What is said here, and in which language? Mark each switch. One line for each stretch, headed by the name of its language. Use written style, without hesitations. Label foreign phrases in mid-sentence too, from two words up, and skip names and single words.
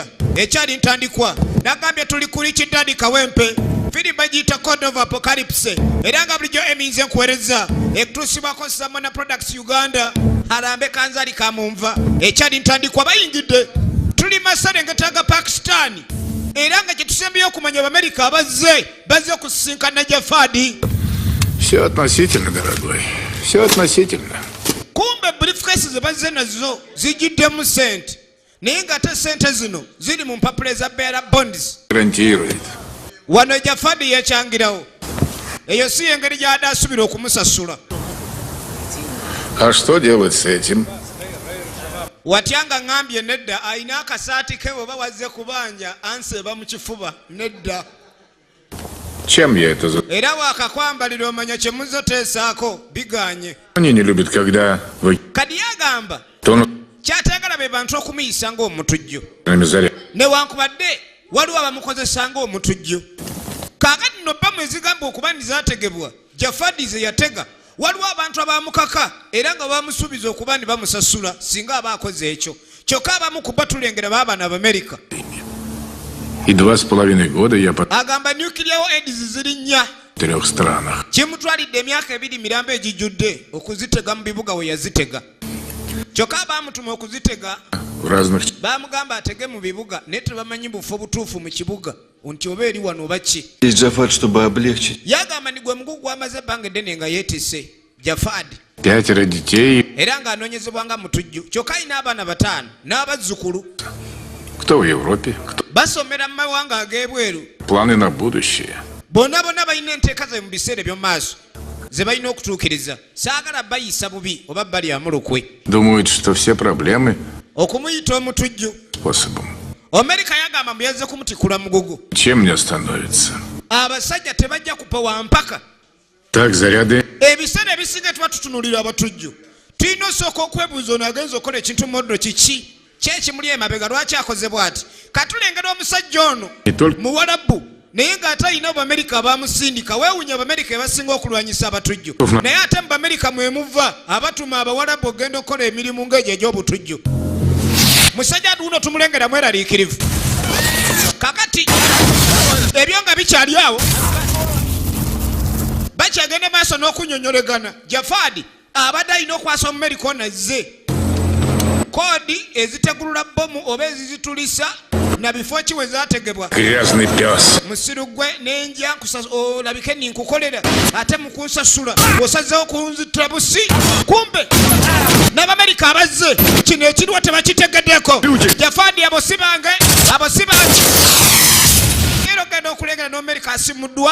Ganda: Ekyali ntandikwa nagambye tuli ku Rich Dad kawempe firimu bagiyita Code of Apocalypse era nga bulijjo Emmy nze nkuweereza ekutuusibwako Samona Products Uganda alambe kanzali kamunva. Ekyali ntandikwa bayingidde tuli maserengeta ga Pakistan era nga kye tusembeyo okumanya Abamerika bazze okusinkana Jafadi.
Russian: Все относительно, дорогой. Все относительно.
Ganda: Kumbe briefcase zebaze nazo zijiddemu sente. Naye ng'ate sente zino ziri mu mpapula ezabbeera bonds.
Russian: Гарантирует.
Ganda: Wano Jafadi yekyangirawo. Eyo si engeri gy'adde asubira okumusasula.
Russian: А что делать с этим?
Ganda: Watyanga ngambye nedda ayina akasaati ke oba wazze kubanja anseeba mu kifuba nedda.
Russian: Чем я это за...
Ganda: Era wakakwambalira omanya kye muzoteesaako biganye.
Russian: Они не любят, когда вы...
Ganda: Kadi yagamba kyateegala be bantu okumuyisa ng'omutujju. Newankubadde waliwo abamukozesa ng'omutujju. Kaakati nno bba mwezigamba okuba ndizaategebwa Jafadi ze yatega waliwo abantu abamukaka era nga bamusuubiza okuba ndi bamusasula singa aba akoze ekyo. Kyokka abamu ku batulengera baabana Abamerika.
Russian: И 2,5 года я по
Ganda: Agamba
English: nuclear aids
Ganda: ziri nnya.
Russian: 3 странах.
Ganda: Kimutwalidde emyaka 2 mirambo egijjudde okuzitega mu bibuga we yazitega. Kyokka baamutuma okuzitega
Russian: В разных...
Ganda: baamugamba atege mu bibuga naye tebamanyi bufo butuufu mu kibuga nti oba eri wano oba ki.
Russian: Джафар, чтобы облегчить.
Ganda: Yagamba ni gwe mugugu gw'amaze ebbanga eddene nga yeetisse Jafadi
Russian: 5 детей.
Ganda: era ng'anoonyezebwa nga mutujju. Kyokka alina abaana 5 n'abazzukulu.
Russian: Кто в Европе, кто...
Ganda: Basomera mu mawanga ag'ebweru.
Russian: Планы на будущее.
Ganda: Bonna balina enteeka ze mu biseera eby'omu maaso ze balina okutuukiriza. Saagala bayisa bubi oba bali amulukwe.
Russian: Думают, что все проблемы
Ganda: Okumuyita omutujju.
Russian: способом.
Ganda: Amerika yagamba muyazze kumutikula mugugu.
Russian: Чем не остановится?
Ganda: Abasajja tebajja kupawa mpaka.
Russian: Так заряды...
Ganda: Ebiseera ebisinga tuba tutunuulira abatujju. Tulina osooka okwebuuza ono agenza okukola ekintu moddo kiki kyekimuli emabega lwaki akoze bw'ati. Katulengera omusajja ono Muwarabu naye ng'ate alina Abamerika abamusindika. Weewuunya Abamerika ebasinga okulwanyisa abatujju. Naye ate mu Bamerika mwe muva abatuma Abawarabu ogenda okukola emirimu ng'egyo egy'obutujju. Musajja aduuno tumulengera mweraliikirivu. Kakati ebyo nga bikyali awo bakyagenda maaso n'okunyonyolegana. Jafadi abadde alina okwasa Omumerika onazze koodi ezitegulula bbomu oba ezizitulisa na bifo ki we zaategebwa.
Russian: Грязный пес.
Ganda: Musiru gwe n'enja olabike ninkukolera ate mukunsasula osazeewo kunzitira busi. Kumbe n'Abamerika abazze kino ekiriwo tebakitegeddeko. Jafadi abosibange era ogenda okulengera n'Amerika asimuddwa.